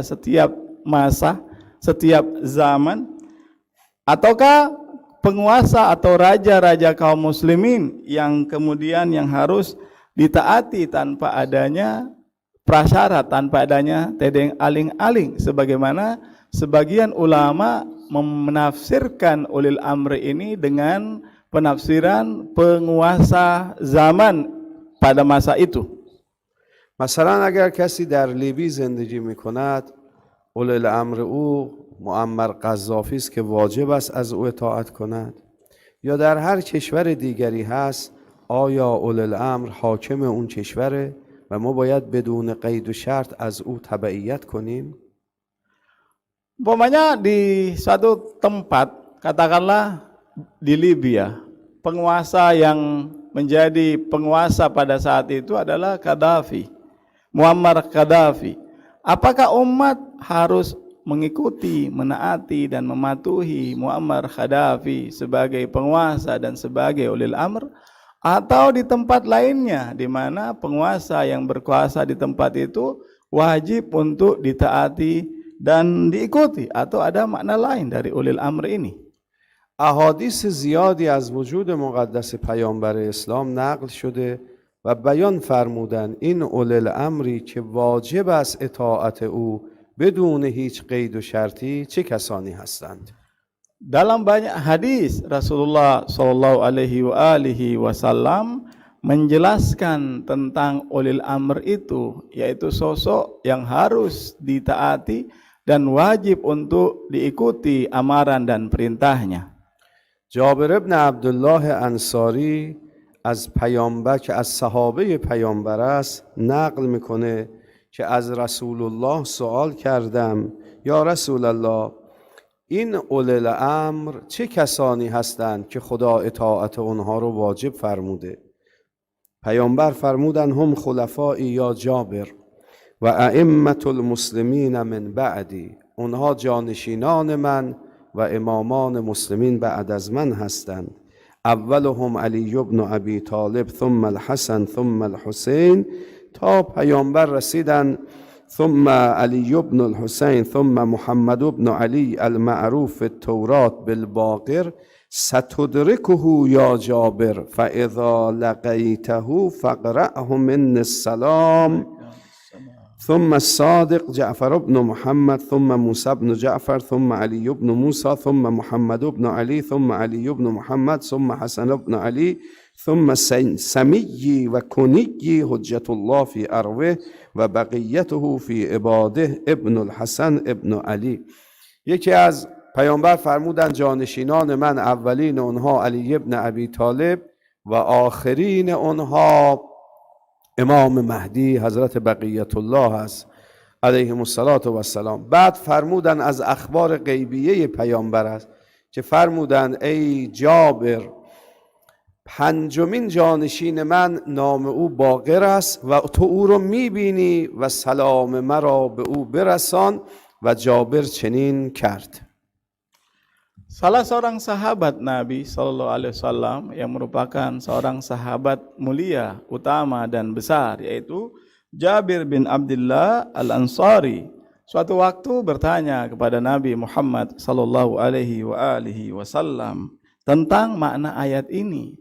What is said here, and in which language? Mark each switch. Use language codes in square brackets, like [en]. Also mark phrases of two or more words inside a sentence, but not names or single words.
[id] setiap masa, setiap zaman, ataukah penguasa atau raja-raja kaum muslimin yang kemudian yang harus ditaati tanpa adanya prasyarat, tanpa adanya tedeng aling-aling, sebagaimana sebagian ulama menafsirkan ulil amri ini dengan penafsiran penguasa zaman pada masa itu. [fa] مثلا اگر کسی در لیبی زندگی میکند، اولی الامر او معمر قذافی است که واجب است از او اطاعت کند، یا در هر کشور دیگری هست، آیا اولی الامر حاکم اون کشوره و ما باید بدون قید و شرط از او تبعیت کنیم؟ [id] Umpamanya di suatu tempat, katakanlah di Libya, penguasa yang menjadi penguasa pada saat itu adalah Gaddafi, Muammar Gaddafi. Apakah umat harus mengikuti, menaati dan mematuhi Muammar Gaddafi sebagai penguasa dan sebagai ulil amr, atau di tempat lainnya di mana penguasa yang berkuasa di tempat itu wajib untuk ditaati dan diikuti, atau ada makna lain dari ulil amr ini? [fa] احادیث زیادی از وجود مقدس پیامبر اسلام نقل شده و بیان فرمودن این اولی الامری که واجب است اطاعت او بدون هیچ قید و شرطی چه کسانی هستند؟ [id] Dalam banyak hadis Rasulullah [ar] صلى الله عليه وسلم [id] menjelaskan tentang ulil amr itu, yaitu sosok yang harus ditaati dan wajib untuk diikuti amaran dan perintahnya. [fa] جابر ابن عبدالله انصاری از پیامبر که از صحابه پیامبر است نقل میکنه که از رسول الله سوال کردم [ar] یا رسول الله [fa] این اولی الامر چه کسانی هستند که خدا اطاعت اونها رو واجب فرموده؟ پیامبر فرمودن [ar] هم خلفایی یا جابر و ائمة المسلمین من بعدی، [fa] اونها جانشینان من و امامان مسلمین بعد از من هستند. [ar] اولهم علی بن ابی طالب ثم الحسن ثم الحسین، [fa] تا پیامبر رسیدن [ar] ثم علی بن الحسین ثم محمد بن علی المعروف التورات بالباقر ستدرکه یا جابر فاذا لقیته فاقرأه من السلام. ثم الصادق جعفر بن محمد ثم موسى بن جعفر ثم علي بن موسى ثم محمد بن علي ثم علي بن محمد ثم حسن بن علي ثم سمي و کنی حجت الله فی اروه و بقیته فی عباده ابن الحسن ابن علی. [fa] یکی از پیامبر فرمودن جانشینان من اولین اونها علی ابن ابی طالب و آخرین اونها امام مهدی حضرت بقیت الله است [ar] علیهم السلام. [fa] بعد فرمودن از اخبار غیبیه پیامبر است که فرمودن ای جابر پنجمین جانشین من نام او باقر است و تو او رو میبینی و سلام مرا به او برسان، و جابر چنین کرد. [id] Salah seorang sahabat Nabi [ar] صلى الله عليه وسلم [id] yang merupakan seorang sahabat mulia, utama dan besar, yaitu Jabir bin Abdullah Al-Ansari, suatu waktu bertanya kepada Nabi Muhammad [ar] صلى الله عليه وسلم [id] tentang makna ayat ini.